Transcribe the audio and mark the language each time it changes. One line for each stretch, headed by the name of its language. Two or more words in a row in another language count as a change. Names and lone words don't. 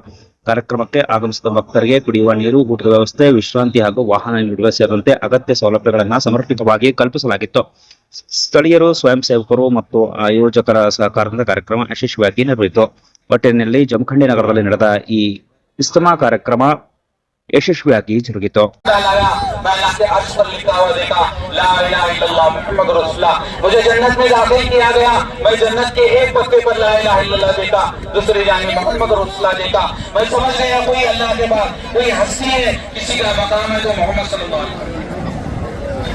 Kannada: ಕಾರ್ಯಕ್ರಮಕ್ಕೆ ಆಗಮಿಸಿದ ಭಕ್ತರಿಗೆ ಕುಡಿಯುವ ನೀರು, ಊಟದ ವ್ಯವಸ್ಥೆ, ವಿಶ್ರಾಂತಿ ಹಾಗೂ ವಾಹನ ನೀಡುವ ಸೇರಿದಂತೆ ಅಗತ್ಯ ಸೌಲಭ್ಯಗಳನ್ನು ಸಮರ್ಪಕವಾಗಿ ಕಲ್ಪಿಸಲಾಗಿತ್ತು. ಸ್ಥಳೀಯರು, ಸ್ವಯಂ ಸೇವಕರು ಮತ್ತು ಆಯೋಜಕರ ಸಹಕಾರದಿಂದ ಕಾರ್ಯಕ್ರಮ ಯಶಸ್ವಿಯಾಗಿ ನಡೆಯಿತು. ಒಟ್ಟಿನಲ್ಲಿ ಜಮಖಂಡಿ ನಗರದಲ್ಲಿ ನಡೆದ ಈ ಇಜ್ತಿಮಾ ಕಾರ್ಯಕ್ರಮ ಯಶಸ್ವಿಯಾಗಿ ಜರುಗಿತು.
Hindi: मुझे जन्नत में दाखिल किया गया, मैं जन्नत के एक पत्ते पर
Arabic: لا إله إلا الله
Hindi: देखा, दूसरी जानिब
Arabic: محمد رسول الله
Hindi: देखा। मैं समझ गया कोई अल्लाह के बाद कोई हस्ती है, किसी का मकाम है तो
Arabic: محمد صلى الله عليه وسلم.